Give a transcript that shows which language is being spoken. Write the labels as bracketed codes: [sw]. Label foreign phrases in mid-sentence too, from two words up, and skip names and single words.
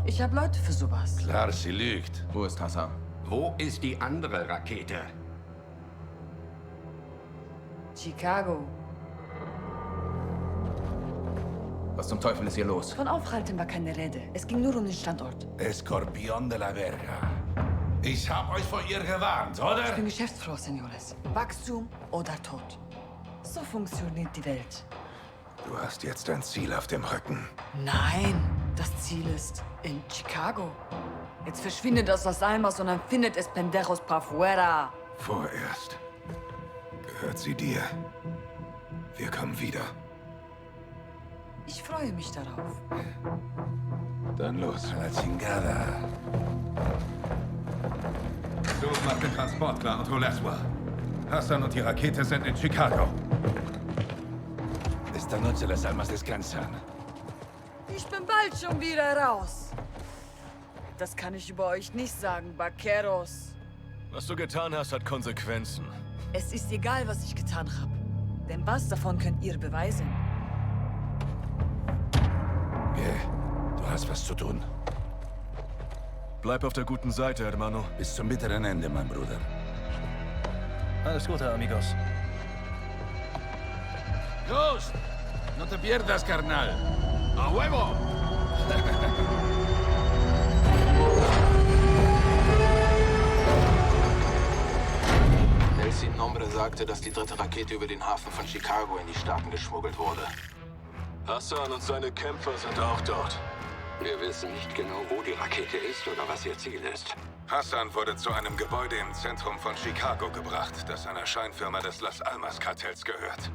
[de] Ich habe Leute für sowas. Klar, sie lügt. Wo ist Hassan? Wo ist die andere Rakete? Chicago. Was zum Teufel ist hier los? Von Aufhalten war keine Rede. Es ging nur um den Standort. [es] Escorpión de la Verga. [de] Ich hab euch vor ihr gewarnt, oder? Ich bin Geschäftsfrau, Senores. Wachstum oder Tod. So funktioniert die Welt. Du hast jetzt ein Ziel auf dem Rücken. Nein, Das Ziel ist in Chicago. Jetzt verschwindet aus Las Almas und dann findet es [es] Pendejos pa' fuera. [de] Vorerst gehört sie dir. Wir kommen wieder. Ich freue mich darauf. Dann los. [es] A la chingada. [de] Soap macht den Transport klar und hol Laswell. Hassan und die Rakete sind in Chicago. [es] Esta noche las almas descansan. [de] Ich bin bald schon wieder raus. Das kann ich über euch nicht sagen, Vaqueros. Was du getan hast, hat Konsequenzen. Es ist egal, was ich getan habe. Denn was davon könnt ihr beweisen? Du hast was zu tun. Bleib auf der guten Seite, hermano. Bis zum bitteren Ende, mein Bruder. Alles Gute, amigos. [es] Ghost! No te pierdas, carnal. ¡A huevo! [de] El Sin Nombre sagte, dass die dritte Rakete über den Hafen von Chicago in die Staaten geschmuggelt wurde. Hassan und seine Kämpfer sind auch dort. Wir wissen nicht genau, wo die Rakete ist oder was ihr Ziel ist. Hassan wurde zu einem Gebäude im Zentrum von Chicago gebracht, das einer Scheinfirma des Las Almas-Kartells gehört.